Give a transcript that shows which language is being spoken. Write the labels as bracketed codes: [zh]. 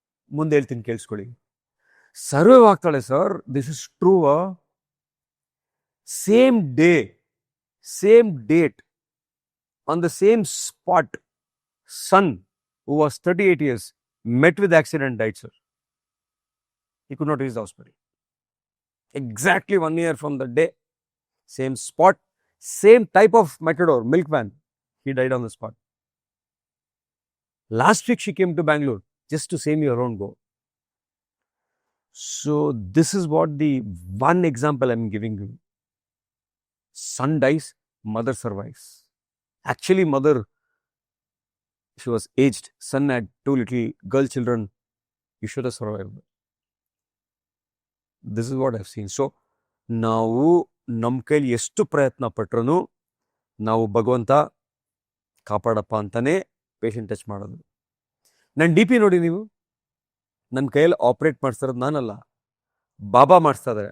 [kn] ಮುಂದೆ ಹೇಳ್ತೀನಿ ಕೇಳಿಸ್ಕೊಳ್ಳಿ. ಸರ್ವೈವ್ ಆಗ್ತಾಳೆ sir. [en] This is true. Same day, same date, on the same spot, son who was 38 years met with accident, died sir. He could not reach the hospital. Exactly 1 year from the day, same spot, same type of matador, milkman, he died on the spot. Last week she came to Bangalore just to say me around go. So this is what the one example I'm giving you. Son dies, mother survives. Actually mother, she was aged. Son had 2 little girl children. You should have survived. This is what I've seen. [kn] So, ನಾವು ನಮ್ಮ ಕೈಲಿ ಎಷ್ಟು ಪ್ರಯತ್ನ ಪಟ್ರೂ ನಾವು ಭಗವಂತ ಕಾಪಾಡಪ್ಪ ಅಂತಾನೆ patient touch ಮಾಡೋದು. ನನ್ನ DP ನೋಡಿ ನೀವು, ನನ್ನ ಕೈಯಲ್ಲಿ ಆಪ್ರೇಟ್ ಮಾಡಿಸ್ತಾರದು ನಾನಲ್ಲ, ಬಾಬಾ ಮಾಡಿಸ್ತಾ ಇದ್ದಾರೆ.